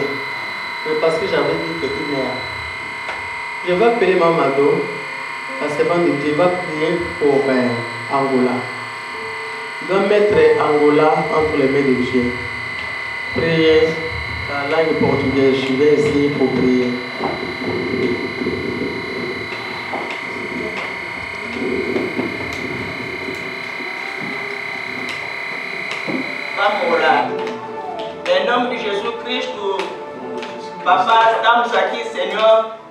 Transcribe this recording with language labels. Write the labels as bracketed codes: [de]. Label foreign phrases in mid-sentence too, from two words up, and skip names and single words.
[fr] Mais parce que j'avais dit que tout mère. Je vais appeler Mamado. La servante de Dieu va prier pour Angola. Il va mettre Angola entre les mains de Dieu. Priez la langue portugaise. Je vais essayer pour prier. [pt] Vamos orar. Em nome de Jesus Cristo, Papá, estamos aqui, Senhor.